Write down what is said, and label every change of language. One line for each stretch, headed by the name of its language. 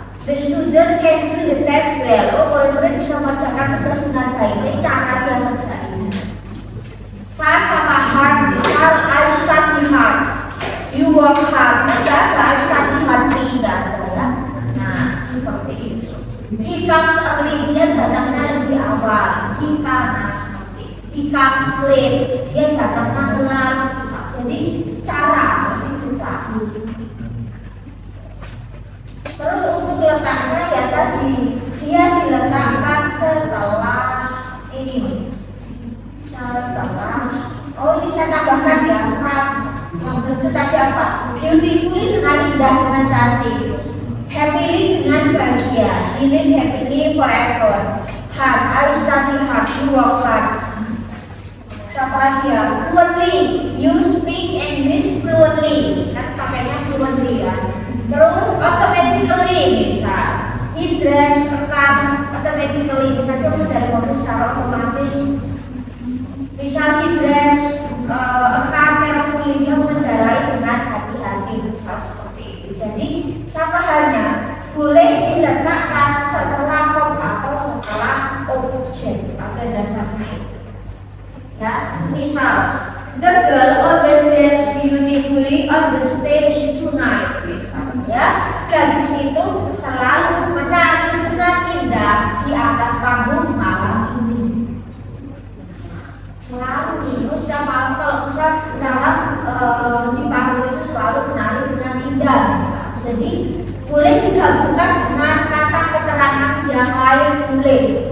English: The student can do the test well.
Indonesian: Oh, murid-murid bisa mengerjakan tugas dengan baik. Ini cara dia ngerjain.
English: Fast sama hard, misal I study hard. You work hard,
Indonesian: enggak ada
English: I study hard,
Indonesian: tidak ada ya. Nah, seperti itu.
English: He comes early,
Indonesian: dia datangnya lebih awal.
English: He comes
Indonesian: seperti itu.
English: He comes late,
Indonesian: dia datangnya telat. Jadi cara itu cara. Terus untuk letaknya ya tadi dia diletakkan setelah ini, setelah ini saya tambahkan ya fast yang itu tadi apa? Beautifully dengan indah, dengan cantik.
English: Happily
Indonesian: dengan bahagia.
English: He live happily forever. Hard, I study hard, you work hard.
Indonesian: Siapa lagi ya?
English: Fluently, you speak English fluently.
Indonesian: Kan pakainya fluently ya. Terus automatically bisa.
English: He drives a car automatically.
Indonesian: Bisa dia dari mobil secara otomatis.
English: Bisa he drives a car carefully.
Indonesian: Dia mengendarai dengan hati-hati. Misal seperti itu. Jadi sama halnya boleh diletakkan setelah verb atau setelah objek pada dasarnya. Ya, misal
English: the girl always dance beautifully on the stage tonight.
Indonesian: Ya, gadis itu selalu menari dengan indah di atas panggung malam ini. Selalu itu setiap malam kalau bisa dalam di panggung itu selalu menari dengan indah. Jadi boleh digabungkan dengan kata keterangan yang lain boleh.